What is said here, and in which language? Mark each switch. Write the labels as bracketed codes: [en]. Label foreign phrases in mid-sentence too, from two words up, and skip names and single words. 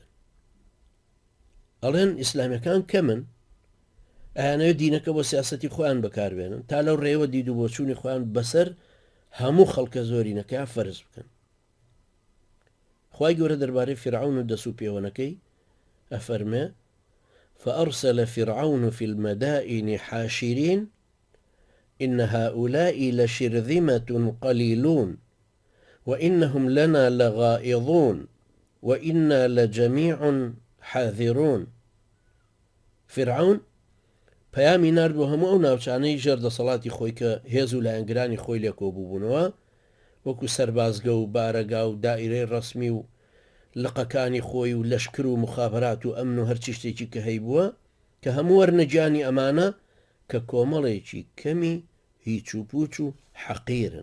[ckb] ئەڵێن ئیسلامیەکان کەمن، ئەیانەوە دینەکە بۆ سیاسەتی خۆیان بەکاربێنن تا لەو ڕێوە دید و بۆچوونی خۆیان بەسەر هەموو خەڵکە زۆرینەکە فەرز بکەن. خوای گەورە دەربارەی فیرعون و دەسوو پێوەنەکەی ئەفەرمێ [ar] فأرسل فرعون في المدائن حاشرين إن هؤلاء لشرذمة قليلون وإنهم لنا لغائظون وإنا لجميع حاذرون. [ckb] فرعون پەیامی نرد بۆ هەموو ئەو ناوچانەی ژێردەسەڵاتی خۆی کە هێز و لایەنگرانی خۆی لێ کۆبووبوونەوە وەکو سەربازگە و بارەگا و دائیرەی ڕەسمی و لقەکانی خۆی و لەشکر و مخابرات و ئەمن و هەرچی شتێکی کە هەی بووە کە هەموو وەرنەجانی ئەمانە کە کۆمەڵێکی کەمی هیچ و پوچ و حەقیرن.